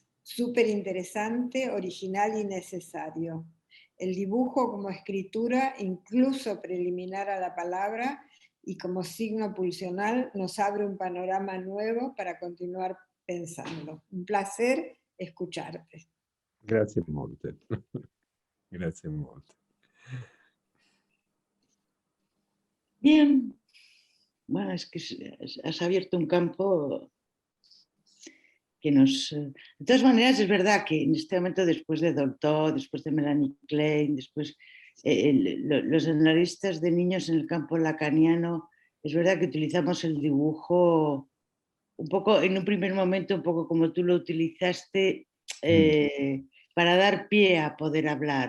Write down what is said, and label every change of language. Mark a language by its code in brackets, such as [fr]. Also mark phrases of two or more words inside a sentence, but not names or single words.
[es] Súper interesante, original y necesario. El dibujo como escritura, incluso preliminar a la palabra y como signo pulsional, nos abre un panorama nuevo para continuar pensando. Un placer escucharte. [it] Grazie molte. Grazie molte. [es] Bien. Bueno, es que has abierto un campo que nos... De todas maneras, es verdad que en este momento, después de Dolto, después de Melanie Klein, después los analistas de niños en el campo lacaniano, es verdad que utilizamos el dibujo un poco, en un primer momento, un poco como tú lo utilizaste, para dar pie a poder hablar.